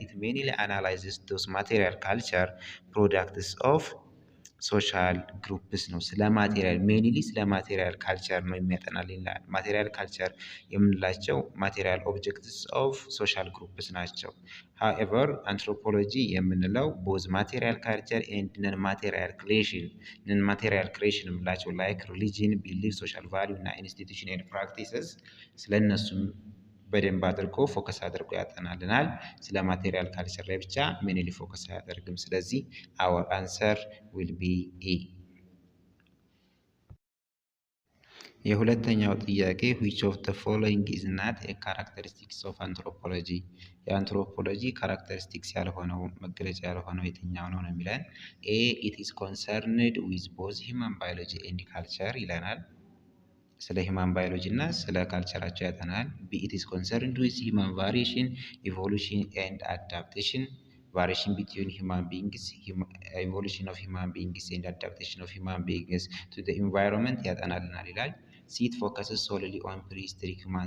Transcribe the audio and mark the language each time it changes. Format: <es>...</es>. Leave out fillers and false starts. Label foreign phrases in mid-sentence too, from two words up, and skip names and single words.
<en>It mainly analyzes those material culture products of social groups ነው። ስለ ማቴሪያል ሜንሊ ስለ ማቴሪያል ካልቸር</en> <am>ነው የሚያጠናልን ይላል።</am> <en>material culture የምንላቸው material objects of social groups ናቸው። however anthropology የምንለው both material culture and non material ክሬሽን የምንላቸው like religion, belief, social value እና institution and practices</en> <am>ስለነሱም በደንብ አድርጎ</am> <en>ፎከስ</en> <am>አድርጎ ያጠናልናል።</am> <en>ስለ material culture ላይ ብቻ ሜንሊ ፎከስ አያደርግም። ስለዚህ our answer will be E። የሁለተኛው ጥያቄ which of the following is not a characteristics of anthropology?</en> <am>የአንትሮፖሎጂ ካራክተሪስቲክስ ያልሆነው መገለጫ ያልሆነው የትኛው ነው ነው የሚለን። A.</am> <en>It is concerned with both human biology and culture</en> <am>ይለናል። ስለ ሂማን ባዮሎጂ እና ስለ ካልቸራቸው ያጠናል።</am> <en>ቢ it is concerned with human variation evolution and adaptation variation between human beings evolution of human beings and adaptation of human beings to the environment</en> <am>ያጠናልናል ይላል።</am> <en>ሲ it focuses solely on prehistoric human</en>